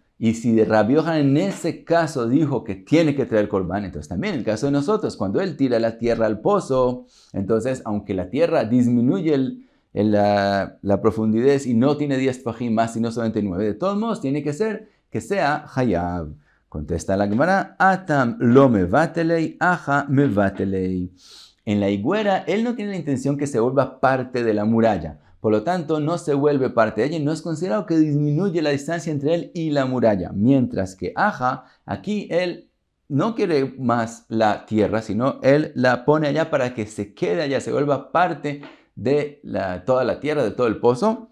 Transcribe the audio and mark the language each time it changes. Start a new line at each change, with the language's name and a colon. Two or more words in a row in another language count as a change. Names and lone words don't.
Spanish: Y si de Rabbi Yochanan en ese caso dijo que tiene que traer korban, entonces también en el caso de nosotros, cuando él tira la tierra al pozo, entonces aunque la tierra disminuye la profundidad y no tiene 10 fajim más, sino solamente 9, de todos modos tiene que ser que sea hayab. Contesta la Gemara,
Aramaic: atam lo mevatelei, aja mevatelei.
Spanish: En la higuera, él no tiene la intención que se vuelva parte de la muralla. Por lo tanto, no se vuelve parte de ella y no es considerado que disminuye la distancia entre él y la muralla. Mientras que aja, aquí él no quiere más la tierra, sino él la pone allá para que se quede allá, se vuelva parte de toda la tierra, de todo el pozo.